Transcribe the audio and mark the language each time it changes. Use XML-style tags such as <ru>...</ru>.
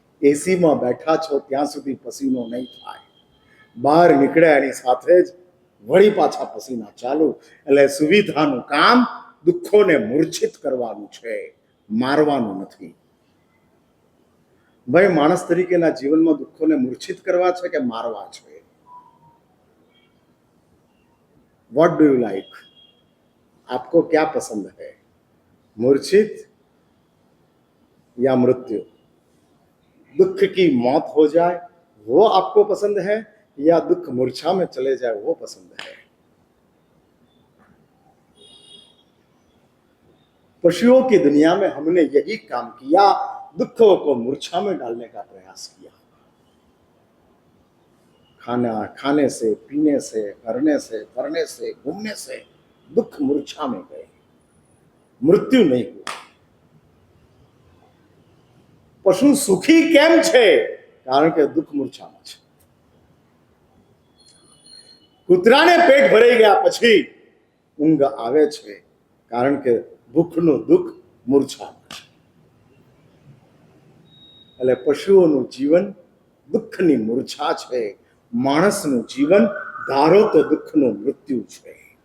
<gu>એસીમાં બેઠા છો ત્યાં સુધી પસીનો નહીં થાય, બહાર નીકળ્યા એની સાથે જ વળી પાછા પસીના ચાલુ. એટલે સુવિધાનું કામ દુઃખોને મૂર્છિત કરવાનું છે, મારવાનું નથી. ભાઈ, માણસ તરીકેના જીવનમાં દુઃખોને મૂર્છિત કરવા છે કે મારવા છે?</gu> <en>What do you like?</en> <hi>आपको क्या पसंद है, मूर्छित या मृत्यु? दुख की मौत हो जाए वो आपको पसंद है या दुख मूर्छा में चले जाए वो पसंद है? पशुओं की दुनिया में हमने यही काम किया, दुखों को मूर्छा में डालने का प्रयास किया. खाना खाने से, पीने से, करने से, करने से, घूमने से दुख मूर्छा में गए, मृत्यु नहीं हुआ.</hi> <gu>पशु सुखी केम छे? कारण के दुख मूर्छाમાં છે. કૂતરાને પેટ ભરાઈ ગયા પછી ઊંઘ આવે છે, કારણ કે ભૂખનું દુઃખ મૂર્છામાં છે. એટલે પશુઓનું જીવન દુઃખની મૂર્છા છે, માણસનું જીવન ધારો તો દુઃખનું મૃત્યુ છે.</gu>